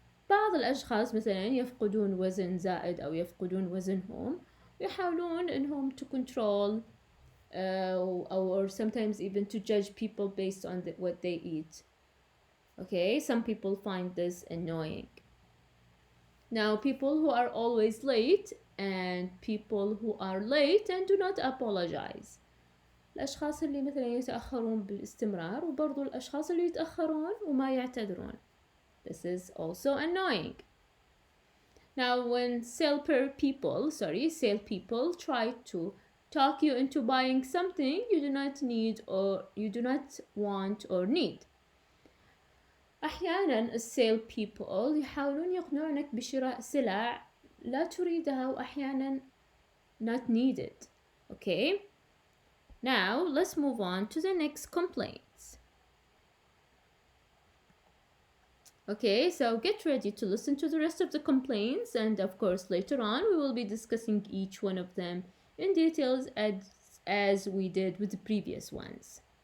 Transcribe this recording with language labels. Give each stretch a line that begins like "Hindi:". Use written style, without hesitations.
Arabic: بعض الأشخاص مثلا يفقدون وزن زائد أو يفقدون وزنهم ويحاولون إنهم
English: to control or sometimes even to judge people based on what they eat. Okay, some people find this annoying. Now, people who are always late and people who are late and do not apologize.
Arabic: الأشخاص اللي مثلا يتأخرون باستمرار وبرضو الأشخاص اللي يتأخرون وما يعتذرون.
English: This is also annoying. Now, when sale people try to talk you into buying something you do not need or you do not want or need.
Arabic: أحيانا السيل
English: people
Arabic: يحاولون يقنعونك بشراء سلع لا تريدها وأحيانا
English: not needed. Okay? Now, let's move on to the next complaints. Okay, so get ready to listen to the rest of the complaints, and of course later on we will be discussing each one of them in details as we did with the previous ones.